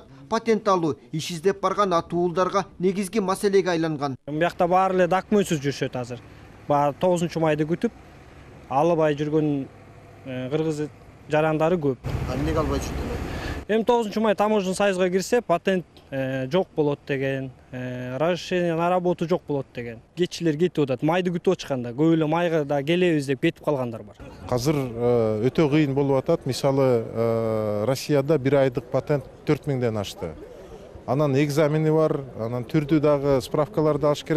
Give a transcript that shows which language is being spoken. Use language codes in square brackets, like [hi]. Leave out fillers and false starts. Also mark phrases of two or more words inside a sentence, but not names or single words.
[ky] Патент алуу иш издеп барган атуулдарга негизги маселеге айланган. Биякта баары эле документсиз жүрүшөт азыр. Баары 9-майды күтүп албай жүргөн кыргыз жарандары көп. Эмнеге албай жүрдү? Эми 9-май [ru] таможенный союзга [ky] кирсе, патент жок болот деген, [ru] разрешение на работу [ky] жок болот деген. Кетчилер кетип атат, майды күтүп отчуканда, көп эле майга да келебиз деп кетип калгандар бар. Азыр өтө кыйын болуп атат. Мисалы, Россияда 1 айдык патент 4000ден ашты. Анан экзамени бар, анан түрдүү дагы справкаларды алыш керек.